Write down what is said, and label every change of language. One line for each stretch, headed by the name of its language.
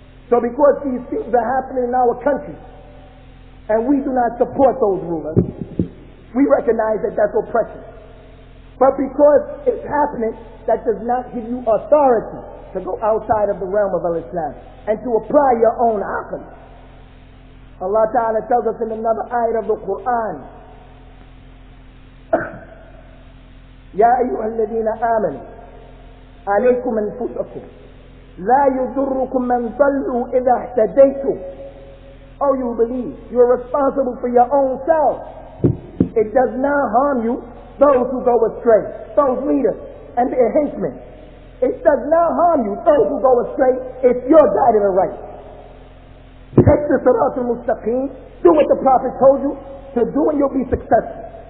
English: So because these things are happening in our country, and we do not support those rulers, we recognize that that's oppression. But because it's happening, that does not give you authority to go outside of the realm of Islam and to apply your own aql. Allah Ta'ala tells us in another ayah of the Qur'an,
Arabic: يا أيها الذين آمنوا عليكم أنفسكم لا يضركم من ضلوا إذا اهتديتم.
English: Oh, you believe you're responsible for your own self. It does not harm you, those who go astray, those leaders and their henchmen. It does not harm you, those who go astray, if you're guided aright. Take the Sirat al-Mustaqim, do what the Prophet told you to do and you'll be successful.